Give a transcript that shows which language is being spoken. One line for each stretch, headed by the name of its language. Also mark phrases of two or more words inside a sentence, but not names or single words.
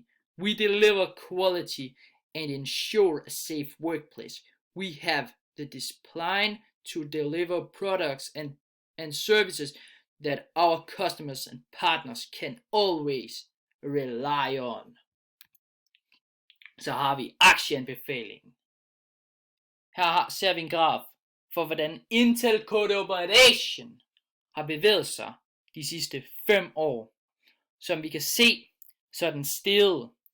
English: We deliver quality and ensure a safe workplace. We have the discipline to deliver products and services that our customers and partners can always rely on.
Danish: Så har vi aktieanbefalingen. Her ser vi en graf for, hvordan Intel Collaboration har bevæget sig de sidste 5 år. Som vi kan se, så er den steget.